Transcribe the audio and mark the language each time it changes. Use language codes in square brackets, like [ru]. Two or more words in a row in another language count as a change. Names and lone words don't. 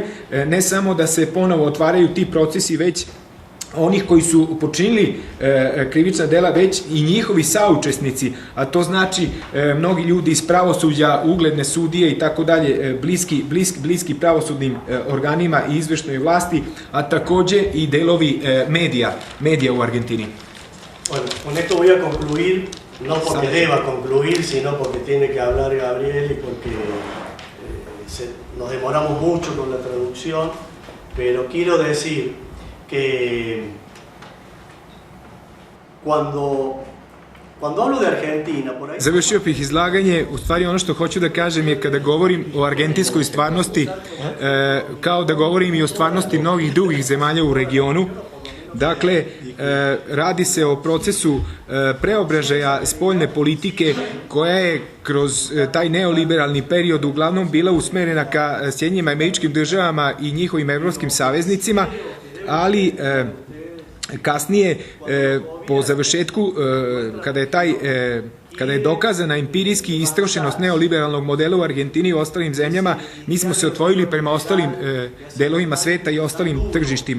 [sr] Ne samo da se ponovo otvaraju ti procesi, već onih koji su počinili krivična dela, već i njihovi saučesnici, a to znači mnogi ljudi iz pravosuđa, ugledne sudije i tako dalje, bliski pravosudnim organima i izvršnoj vlasti, a takođe i delovi medija u Argentini. [es] Bueno, con esto voy a concluir, no porque deba concluir, sino porque tiene que hablar Gabriel y porque nos demoramos mucho con la traducción, pero quiero decir que cuando hablo de Argentina, por ahí... [sr] Završio bih izlaganje, u stvari ono što hoću da kažem je kada govorim o argentinskoj stvarnosti, kao da govorim i o stvarnosti mnogih drugih zemalja u regionu. Dakle, radi se o procesu preobražaja spoljne politike koja je kroz taj neoliberalni period uglavnom bila usmerena ka Sjedinjenim Američkim Državama i njihovim evropskim saveznicima, ali kasnije po završetku kada je dokazana empirijski istrošenost neoliberalnog modela u Argentini i ostalim zemljama, mi smo se otvorili prema ostalim delovima sveta i ostalim tržištima.